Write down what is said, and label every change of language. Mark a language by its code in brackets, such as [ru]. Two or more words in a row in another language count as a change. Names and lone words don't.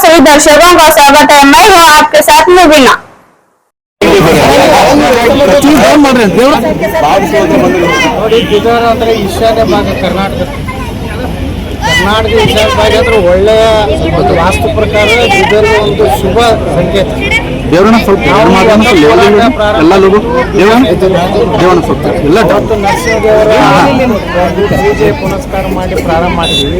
[hi] दर्शकों का स्वागत है। मैं हूँ आपके साथ मुबीना। [kn] ನೋಡಿ ಬೀದರ್ ಅಂದ್ರೆ ಈಶಾನ್ಯ ಭಾಗ ಕರ್ನಾಟಕ ಈಶಾನ್ಯ ಭಾಗ ಅಂದ್ರೆ ಒಳ್ಳೆಯ ಒಂದು ವಾಸ್ತು ಪ್ರಕಾರ ಬೀದರ್ ಒಂದು ಶುಭ ಸಂಕೇತ. ನರಸಿಂಹದೇವರ ಪೂಜೆ ಪುನಸ್ಕಾರ ಮಾಡಿ ಪ್ರಾರಂಭ ಮಾಡಿದ್ದೀವಿ.